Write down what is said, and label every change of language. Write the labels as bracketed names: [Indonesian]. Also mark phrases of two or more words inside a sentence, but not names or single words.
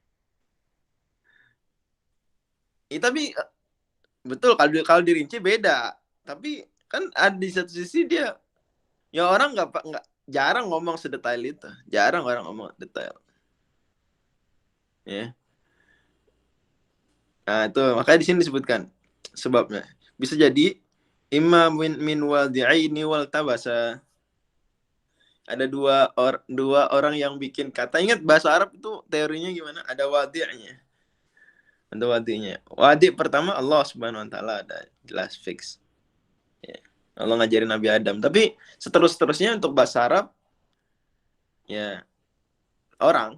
[Indonesian] Tapi betul kalau dirinci beda. Tapi kan ada di satu sisi dia ya orang nggak jarang ngomong sedetail itu. Jarang orang ngomong detail. Ya. Nah, itu makanya di sini disebutkan sebabnya. Bisa jadi [Arabic] إما من واضعين والتبس. [Indonesian] Ada dua orang yang bikin kata. Ingat bahasa Arab itu teorinya gimana? Ada wadi'nya. Ada wadi'nya. Wadi' pertama Allah [Arabic] سبحانه وتعالى, [Indonesian] ada jelas fix. Ya. Allah ngajarin Nabi Adam. Tapi seterusnya untuk bahasa Arab ya orang.